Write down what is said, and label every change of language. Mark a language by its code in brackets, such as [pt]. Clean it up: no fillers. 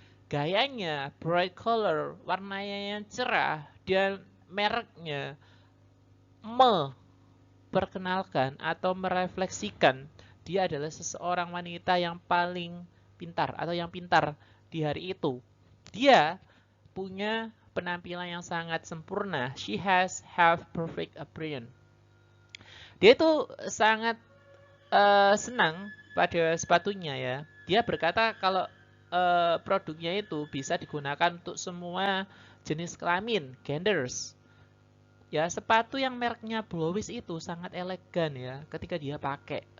[id] Gayanya [en] bright color, [id] warnanya yang cerah, dan mereknya memperkenalkan atau merefleksikan dia adalah seseorang wanita yang paling pintar atau yang pintar di hari itu. Dia punya penampilan yang sangat sempurna. [en] She have perfect appearance. [id] Dia itu sangat senang pada sepatunya ya. Dia berkata kalau produknya itu bisa digunakan untuk semua jenis kelamin, genders. Ya, sepatu yang mereknya Blowish itu sangat elegan ya ketika dia pakai.